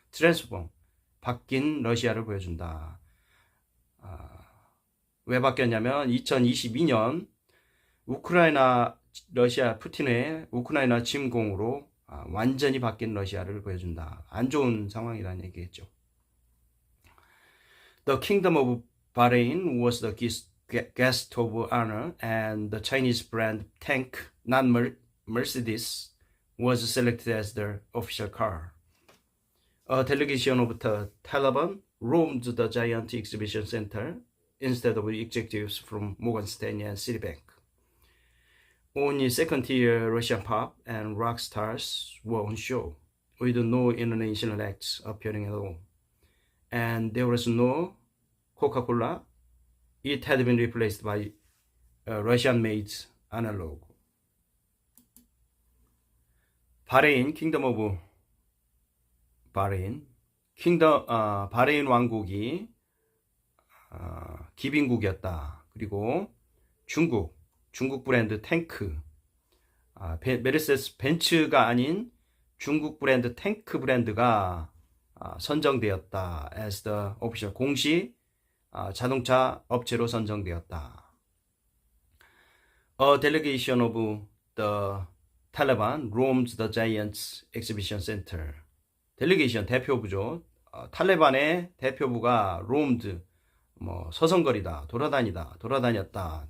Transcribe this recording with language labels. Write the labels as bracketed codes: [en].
[ko] 트랜스폼, 바뀐 러시아를 보여준다. 왜 바뀌었냐면 2022년 러시아 푸틴의 우크라이나 침공으로 완전히 바뀐 러시아를 보여준다. 안 좋은 상황이라는 얘기겠죠. [en] The Kingdom of Bahrain was the guest of honor, and the Chinese brand tank, not Mercedes, was selected as their official car. A delegation of the Taliban roamed the giant exhibition center instead of executives from Morgan Stanley and Citibank. Only second-tier Russian pop and rock stars were on show, with no international acts appearing at all. And there was no Coca-Cola. It had been replaced by a Russian-made analog. [ko] 바레인, 킹덤 오브 바레인, 바레인 왕국이 기빈국이었다. 그리고 중국 브랜드 탱크, 메르세데스 벤츠가 아닌 중국 브랜드 탱크 브랜드가 선정되었다. [en] as the official [ko] 공식 자동차 업체로 선정되었다. [en] A delegation of the Taliban roamed the Giants Exhibition Center. [ko] 델리게이션 대표부죠. 탈레반의 대표부가 roamed 서성거리다, 돌아다녔다.